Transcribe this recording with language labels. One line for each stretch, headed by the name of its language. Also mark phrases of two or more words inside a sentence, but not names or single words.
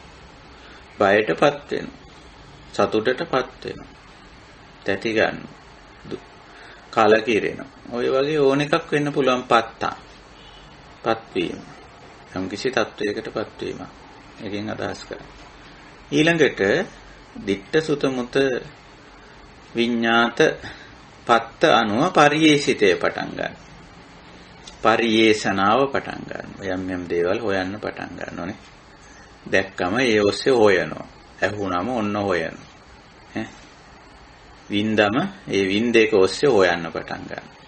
Sinhala: බයටපත් වෙනවා. සතුටටපත් වෙනවා. තැති ගන්න. කලකිරෙනවා. ඔය වගේ ඕන එකක් වෙන්න පුළුවන් පත් වීම. යම් කිසි තත්වයකටපත් වීම. එකෙන් අදහස් කරන්නේ. ඊළඟට
Pali: දිට්ඨ සුත මුත විඤ්ඤාත පත්ත අනුව පරියේසිතේ
Sinhala: පටන් ගන්න. පරියේෂණාව පටන් ගන්න. යම් යම් දේවල් හොයන්න පටන් ගන්නෝනේ. දැක්කම ඒ ඔස්සේ හොයනවා. ඇහුණම ඔන්න හොයනවා. වින්දම ඒ වින්දේක ඔස්සේ හොයන්න පටන් ගන්න.